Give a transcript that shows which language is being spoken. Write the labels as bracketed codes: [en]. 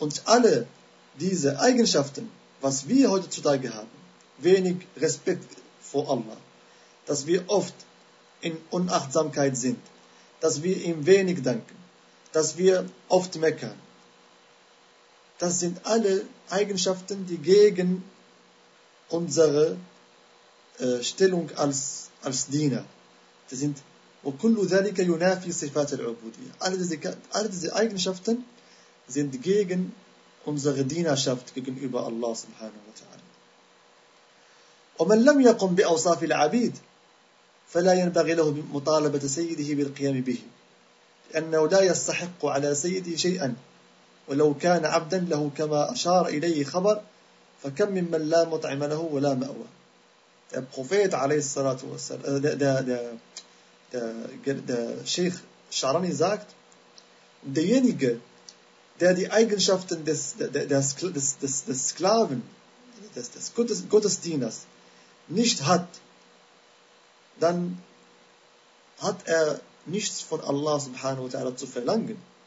[de] Und alle diese Eigenschaften, was wir heutzutage haben, wenig Respekt vor Allah, dass wir oft in Unachtsamkeit sind, dass wir ihm wenig danken, dass wir oft meckern. Das sind alle Eigenschaften, die gegen unsere Stellung als Diener. Das sind [ar] وكل ذلك ينافي صفات العبودية. [de] Alle diese Eigenschaften sind gegen unsere Dienerschaft gegenüber Allah subhanahu wa ta'ala. [ar] ومن لم يقم بأوصاف العبيد فلا ينبغي له مطالبة سيده بالقيام به لأنه لا يستحق على سيده شيئا ولو كان عبدا له كما أشار إليه خبر فكم ممن لا مطعم له ولا مأوى. [de] Der Prophet [ar] عليه الصلاة والسلام [de] der Sheikh Sharani sagt, derjenige, der die Eigenschaften des Sklaven, des Gottesdieners nicht hat, dann hat er nichts von Allah subhanahu wa ta'ala zu verlangen.